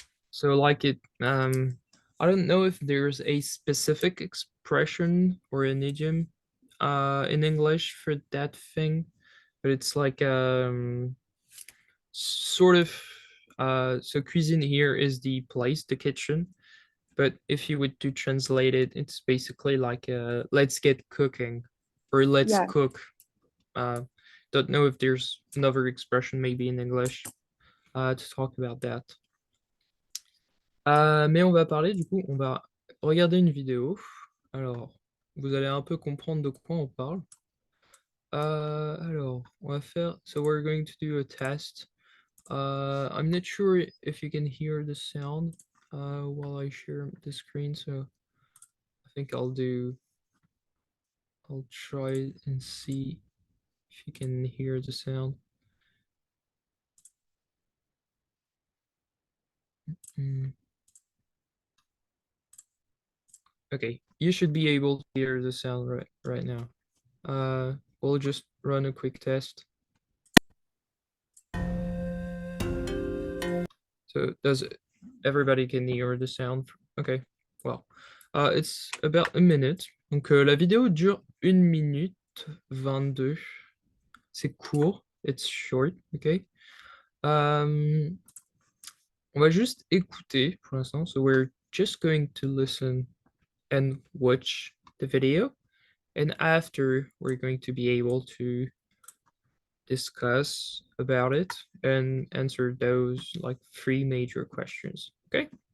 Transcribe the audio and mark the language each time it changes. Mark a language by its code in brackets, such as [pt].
[en] So like I don't know if there's a specific expression or an idiom in English for that thing, but it's like sort of so cuisine here is the place, the kitchen, but if you would to translate it, it's basically like let's get cooking or let's Yeah. cook. Uh, don't know if there's another expression maybe in English to talk about that. [fr] Mais on va parler, du coup, on va regarder une vidéo. Alors, vous allez un peu comprendre de quoi on parle. Alors, on va faire, [en] so we're going to do a test. I'm not sure if you can hear the sound while I share the screen, so I think I'll try and see if you can hear the sound. Mm. Okay, you should be able to hear the sound right now. We'll just run a quick test. So does everybody can hear the sound? Okay, well, it's about a minute. [fr] Donc la vidéo dure 1 minute 22. C'est court, [en] it's short, okay? [fr] On va juste écouter pour l'instant. [en] So we're just going to listen and watch the video. And after, we're going to be able to discuss about it and answer those like 3 major questions, okay?